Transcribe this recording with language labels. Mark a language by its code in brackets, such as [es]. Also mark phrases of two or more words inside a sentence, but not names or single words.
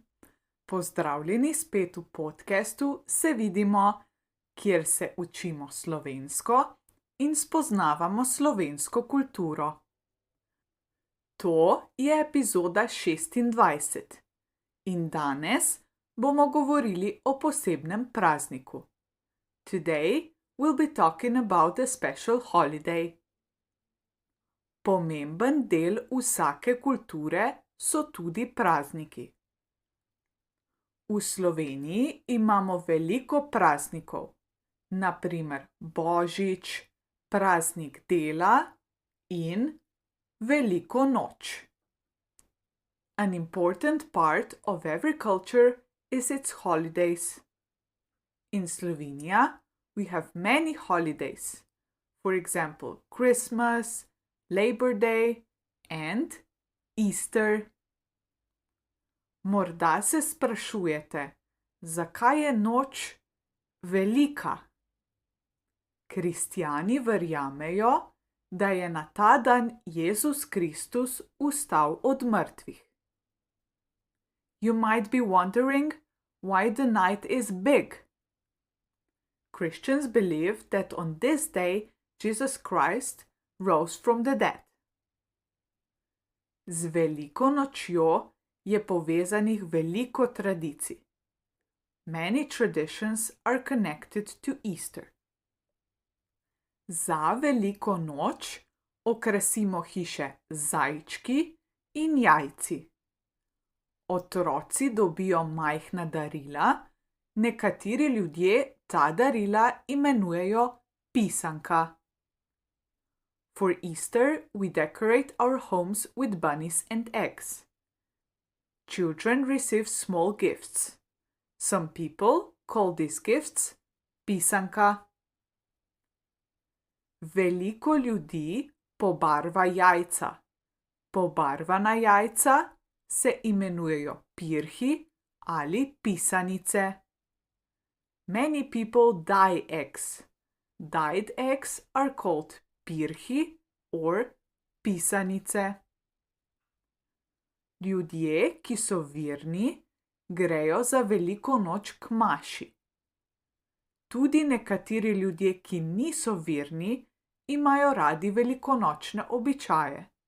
[sl] Pozdravljeni spet v podkastu Se vidimo, kjer se učimo slovensko in spoznavamo slovensko kulturo. To je epizoda 26 in danes bomo govorili o posebnem prazniku. [en] Today we'll be talking about a special holiday. [sl] Pomemben del vsake kulture so tudi prazniki. V Sloveniji imamo veliko praznikov, na primer Božič, praznik dela in Veliko noč. [en] An important part of every culture is its holidays. In Slovenia, we have many holidays, for example, Christmas, Labor Day and Easter. [sl] Morda se sprašujete, zakaj je noč velika? Kristjani verjamejo, da je na ta dan Jezus Kristus vstal od mrtvih. [en] You might be wondering why the night is big. Christians believe that on this day Jesus Christ rose from the dead. [sl] Z veliko nočjo je povezanih veliko tradicij. [en] Many traditions are connected to Easter. [sl] Za veliko noč okrasimo hiše z zajčki in jajci. Otroci dobijo majhna darila, nekateri ljudje ta darila imenujejo pisanka. [en] For Easter, we decorate our homes with bunnies and eggs. Children receive small gifts. Some people call these gifts pisanka. [sl] Veliko ljudi pobarva jajca. Pobarvana jajca se imenujejo pirhi ali pisanice. [en] Many people dye eggs. Dyed eggs are called pirhi or pisanice. [sl] Ljudje, ki so verni, grejo za veliko noč k maši. Tudi nekateri ljudje, ki niso verni, imajo radi velikonočne običaje.